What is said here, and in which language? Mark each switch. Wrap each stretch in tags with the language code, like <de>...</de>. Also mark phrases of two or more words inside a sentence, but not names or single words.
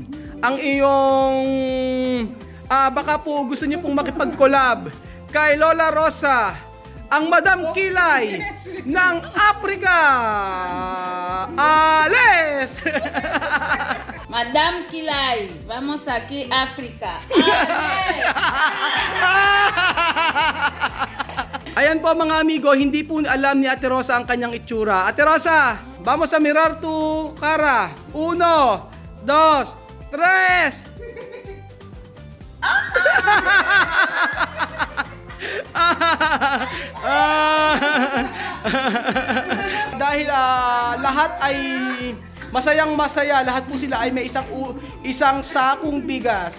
<tl>Ang iyong, baka po gusto niyo pong makipag-collab kay Lola Rosa, ang Madam Kilay ng Africa. Ales! Madam Kilay,</tl> <es>vamos aquí África.</es> <tl>Ayan po mga amigo, hindi po alam ni Ate Rosa ang kanyang itsura.</tl> <es>Ate Rosa, vamos a mirar tu cara. 1, 2, 3.</es> <tl>Dahil lahat ay masayang masaya, lahat po sila ay may isang sakong bigas.</tl>